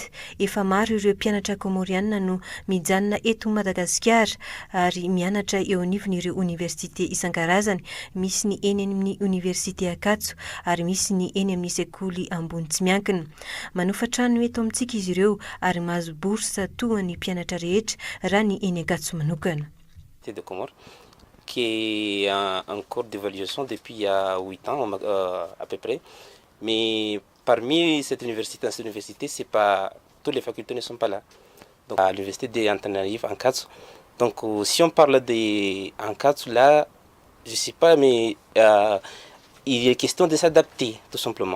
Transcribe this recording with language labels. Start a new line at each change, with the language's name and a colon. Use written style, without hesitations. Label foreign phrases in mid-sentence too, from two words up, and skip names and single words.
Malagasy: Efa maro ireo mpianatra komoriana no mijanona eto Madagasikara ary mianatra eo anivon'ireo université isan-karazany. Misy ny eny amin'ny université Akatso ary misy ny eny amin'ny sekoly ambony tsy miankina. Manofatrano eto amintsika izy ireo ary mahazo bourse toa ny mpianatra rehetra raha ny eny Akatso manokana.
French: De Comores qui est en cours d'évaluation depuis il y a 8 ans à peu près. Mais parmi cette université, c'est pas toutes les facultés ne sont pas là. Donc à l'université d'Antananarivo en Akatso. Donc si on parle de Akatso là, je sais pas, mais il est question de s'adapter tout simplement.